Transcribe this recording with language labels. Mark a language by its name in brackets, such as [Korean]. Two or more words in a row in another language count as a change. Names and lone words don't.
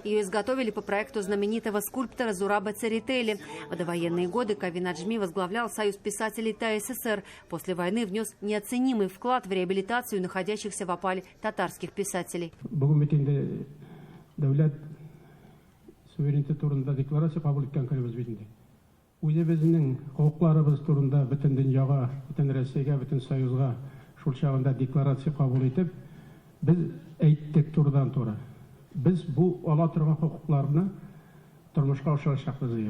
[Russian] Ее изготовили по проекту знаменитого скульптора Зураба Церетели. В довоенные годы Кавин Аджми возглавлял Союз писателей ТАССР. После войны внес неоценимый вклад в реабилитацию находящихся в опале татарских писателей. [Tatar] Суверенитет турында декларация кабул иткән көнебез бит инде. Үзебезнең хукукларыбыз турында бөтен дөньяга, бөтен Россиягә, бөтен Союзга шул чагында декларация кабул итеп, без әйттек турыдан туры. Без бу ала торган хукукларны тормышка ашырачакбыз дип.